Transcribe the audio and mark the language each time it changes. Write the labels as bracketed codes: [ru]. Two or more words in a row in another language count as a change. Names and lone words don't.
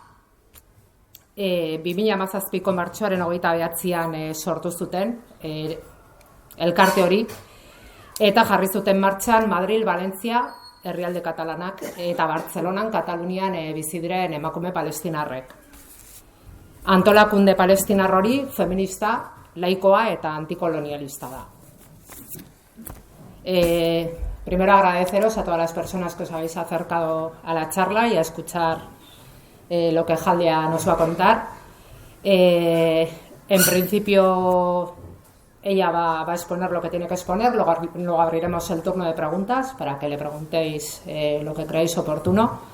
[eu] 2017ko martxoaren 29an sortu zuten elkarte hori eta jarri zuten martxan Madril, Valentzia, herrialde katalanak eta Bartzelonan, Katalunian bizi diren emakume palestinarrek. Antolakunde palestinar hori feminista, laikoa eta antikolonialista da. [es] Primero agradeceros a todas las personas que os habéis acercado a la charla y a escuchar lo que Jaldia nos va a contar. En principio ella va a exponer lo que tiene que exponer, luego abriremos el turno de preguntas para que le preguntéis lo que creáis oportuno.